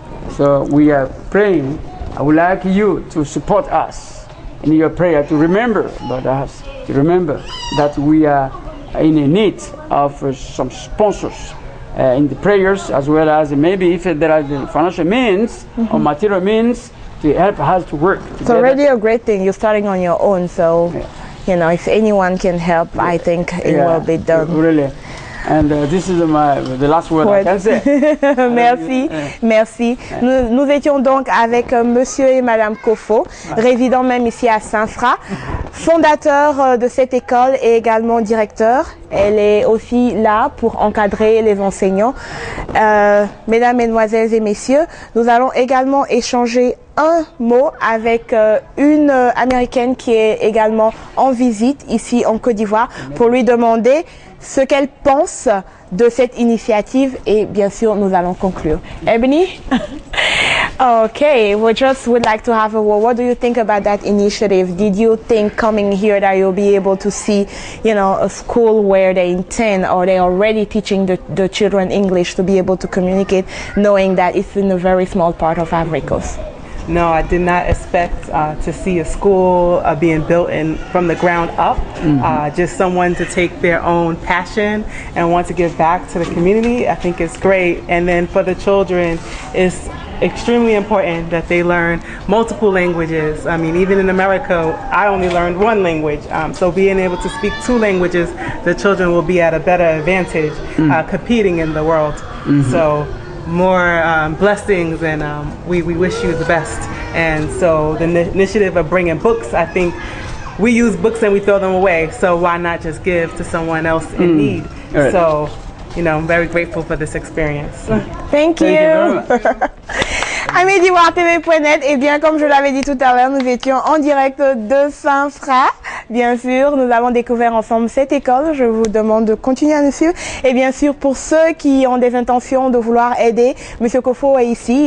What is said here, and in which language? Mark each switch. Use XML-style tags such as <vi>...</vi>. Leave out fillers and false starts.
<en>So we are praying. I would like you to support us in your prayer, to remember about us, to remember that we are in need of some sponsors in the prayers, as well as maybe if there are the financial means or material means to help us to work together. It's already a great thing. You're starting on your own, so you know, if anyone can help, I think it will be done. Really. And this is the last word I can say.</en> <fr>Merci, merci. Nous étions donc avec Monsieur et Madame Kofo, résidant même ici à Saint-Fra, fondateur de cette école et également directeur. Elle est aussi là pour encadrer les enseignants. Mesdames, Mesdemoiselles et Messieurs, nous allons également échanger un mot avec une Américaine qui est également en visite ici en Côte d'Ivoire pour lui demander ce qu'elle pense de cette initiative et bien sûr nous allons conclure.</fr> <en>Ebony? Okay, we just would like to have a word. What do you think about that initiative? Did you think coming here that you'll be able to see, you know, a school where they intend or they're already teaching the children English to be able to communicate, knowing that it's in a very small part of Ivory Coast? No, I did not expect to see a school being built from the ground up. Just someone to take their own passion and want to give back to the community. I think it's great. And then for the children, it's extremely important that they learn multiple languages. I mean, even in America, I only learned one language. So being able to speak 2 languages, the children will be at a better advantage competing in the world. So more blessings, and we wish you the best. And so the initiative of bringing books, I think we use books and we throw them away. So why not just give to someone else in need? Right. So, you know, I'm very grateful for this experience. Thank you.</en> <fr>Amis d'Ivoire-TV.net, et bien comme je l'avais dit tout à l'heure, nous étions en direct de Saint-Fra. Bien sûr, nous avons découvert ensemble cette école. Je vous demande de continuer à nous suivre. Et bien sûr, pour ceux qui ont des intentions de vouloir aider, Monsieur Kofo est ici.</fr>